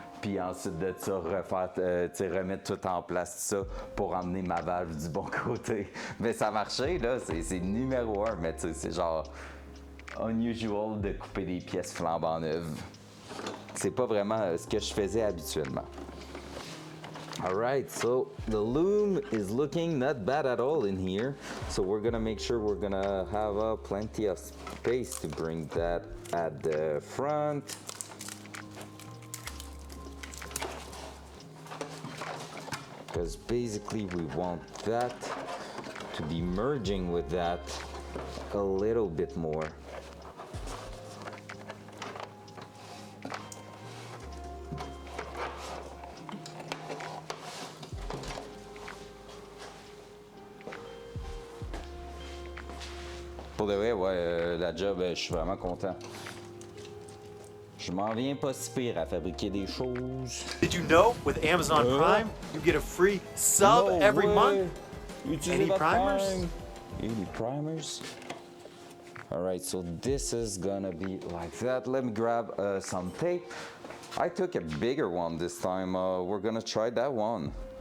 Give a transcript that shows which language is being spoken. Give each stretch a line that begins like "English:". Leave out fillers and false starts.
French: Puis ensuite de ça, remettre tout en place, ça, pour emmener ma valve du bon côté. Mais ça marchait, là, c'est numéro 1, mais c'est genre unusual de couper des pièces flambant neuves. C'est pas vraiment ce que je faisais habituellement.
English: Alright, so the loom is looking not bad at all in here. So we're gonna make sure we're gonna have plenty of space to bring that at the front. Because basically we want that to be merging with that a little bit more.
French: Pour de vrai, ouais, la job, je suis vraiment content. Je m'en viens pas si pire à fabriquer des choses.
English: Did you know with Amazon Prime, you get a free sub every month? Any primers? Any primers? Alright, so this is gonna be like that. Let me grab some tape. I took a bigger one this time. We're gonna try that one.